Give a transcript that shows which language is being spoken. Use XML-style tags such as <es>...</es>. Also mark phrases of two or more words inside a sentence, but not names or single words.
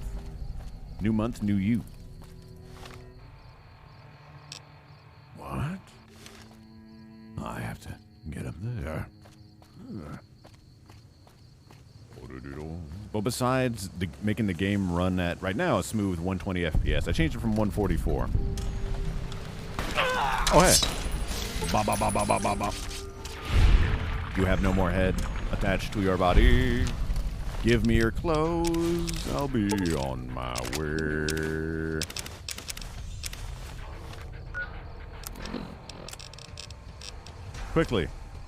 <en>New month, new you. What? I have to get up there. Well, besides making the game run at, right now, a smooth 120 FPS. I changed it from 144. Oh, hey. Ba, ba, ba, ba, ba, ba, ba. You have no more head attached to your body. Give me your clothes. I'll be on my way. Quickly.</en>